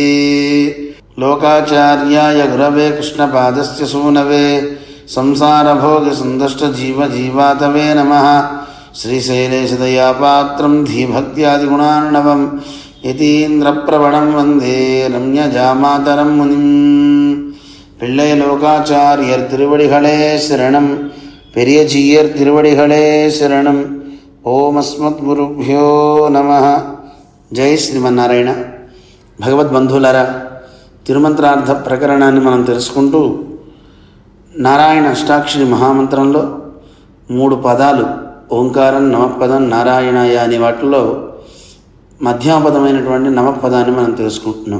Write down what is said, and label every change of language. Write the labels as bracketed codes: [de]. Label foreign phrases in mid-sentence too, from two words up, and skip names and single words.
[sa] లోకాచార్యాయ గురవే కృష్ణపాదస్య సూనవే సంసారభోగసందష్టజీవజీవాతవే నమః. శ్రీశైలేశదయాపాత్రం ధీభక్త్యాదిగుణార్ణవం యతీంద్రప్రవణం వందే రమ్యజామాతరం మునిం. [ta] பிள்ளை லோகாச்சாரியர் திருவடிகளே சரணம், பெரிய ஜீயர் திருவடிகளே சரணம். [sa] ఓం అస్మద్గురుభ్యో నమః. జై శ్రీమన్నారాయణ. [te] భగవద్బంధువులారా, తిరుమంత్రార్థ ప్రకరణాన్ని మనం తెలుసుకుంటూ నారాయణ అష్టాక్షరి మహామంత్రంలో 3 పదాలు ఓంకారం, నమఃపదం, నారాయణాయ అనే వాటిలో మధ్యమపదమైనటువంటి నమఃపదాన్ని మనం తెలుసుకుంటున్నాం.